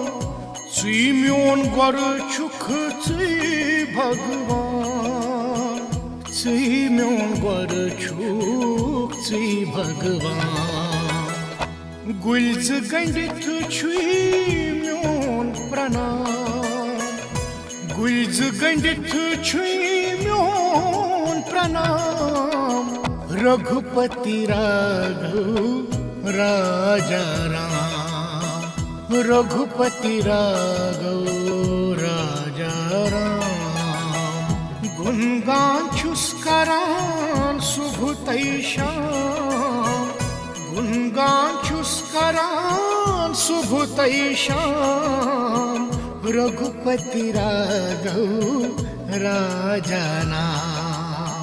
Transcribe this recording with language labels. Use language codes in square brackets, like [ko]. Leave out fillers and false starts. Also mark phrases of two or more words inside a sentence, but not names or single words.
[ks] ची म्योन गोर छुक ची भगवान, ची म्योन गोर छुक ची भगवान। गुल्ज गंडित छुई म्योन प्रणाम, गुल्ज गंडित छुई म्योन प्रणाम। [hi] रघुपति राघव राजा राम, रघुपति राघव राजा राम। [ks] गुणगान छुस करान सुबह तई शाम, गुणगान छुस करान सुबह तई शाम। [hi] रघुपति राघव राजा नाम।